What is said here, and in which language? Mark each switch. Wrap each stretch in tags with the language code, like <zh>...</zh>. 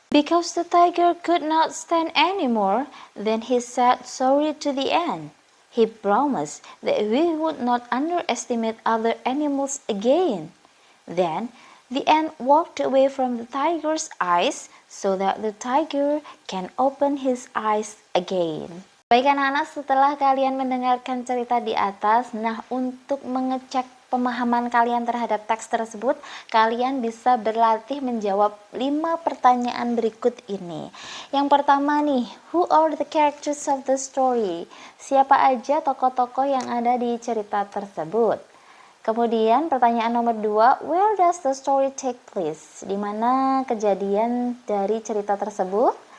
<en>Because the tiger could not stand anymore, then he said sorry to the ant. He promised that he would not underestimate other animals again. Then the ant walked away from the tiger's eyes so that the tiger can open his eyes again.</en> <id>Baik anak-anak, setelah kalian mendengarkan cerita di atas, nah untuk mengecek pemahaman kalian terhadap teks tersebut, kalian bisa berlatih menjawab 5 pertanyaan berikut ini. Yang pertama nih,</id> <en>who are the characters of the story?</en> <id>Siapa aja tokoh-tokoh yang ada di cerita tersebut? Kemudian pertanyaan nomor 2,</id> <en>where does the story take place?</en> <id>Di mana kejadian dari cerita tersebut?</id>